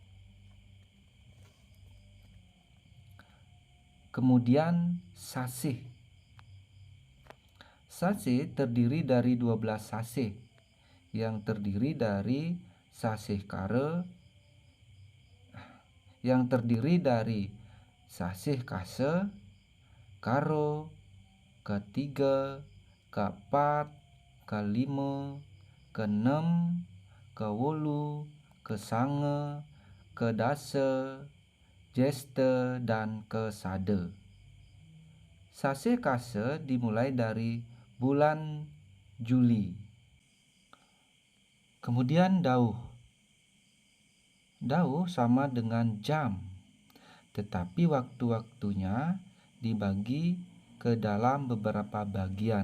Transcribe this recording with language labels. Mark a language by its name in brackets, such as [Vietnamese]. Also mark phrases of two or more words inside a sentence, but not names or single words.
[Indonesian] Kemudian sasih. Sasih terdiri dari 12 sasih, yang terdiri dari sasih kare, yang terdiri dari sasih kase, karo, ketiga, keempat, kelima, keenam, kewolu, kesange, kedase, jeste, dan kesade. Sasih kase dimulai dari bulan Juli. Kemudian dauh. Dauh sama dengan jam, tetapi waktu-waktunya dibagi ke dalam beberapa bagian.